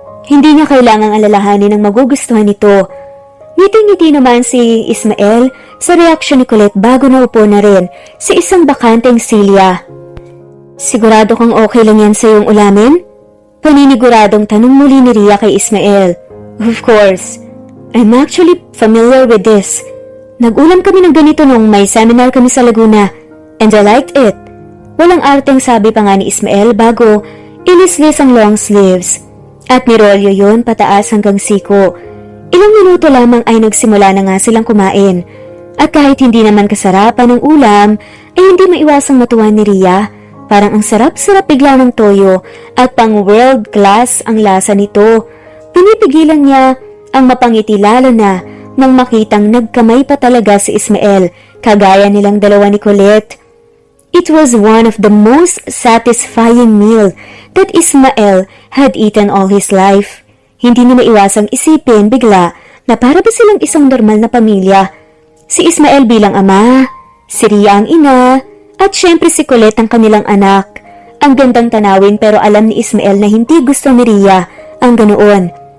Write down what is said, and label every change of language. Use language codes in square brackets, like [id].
[tl] Hindi niya kailangang alalahanin ang magugustuhan nito. Ngiti-ngiti naman si Ismael sa reaksyon ni Colette bago naupo na rin sa isang bakanteng silya. Sigurado kang okay lang yan sa iyong ulamin? Paniniguradong tanong muli ni Ria kay Ismael. [en] Of course. I'm actually familiar with this. [tl] Nag-ulam kami ng ganito nung may seminar kami sa Laguna. [en] And I liked it. [tl] Walang arteng sabi pa nga ni Ismael bago ilislis ang long sleeves. At nirolyo yun pataas hanggang siko. Ilang minuto lamang ay nagsimula na nga silang kumain. At kahit hindi naman kasarapan ng ulam, ay hindi maiwasang matuwa ni Ria. Parang ang sarap-sarap bigla ng toyo at pang world class ang lasa nito. Pinipigilan niya ang mapangiti lalo na nang makitang nagkamay pa talaga si Ismael, kagaya nilang dalawa ni Colette. [en] It was one of the most satisfying meal that Ismael had eaten all his life. [tl] Hindi niya maiwasang isipin bigla na para ba silang isang normal na pamilya. Si Ismael bilang ama, si Ria ang ina, at syempre si Colette ang kanilang anak. Ang gandang tanawin pero alam ni Ismael na hindi gusto ni Ria ang ganoon.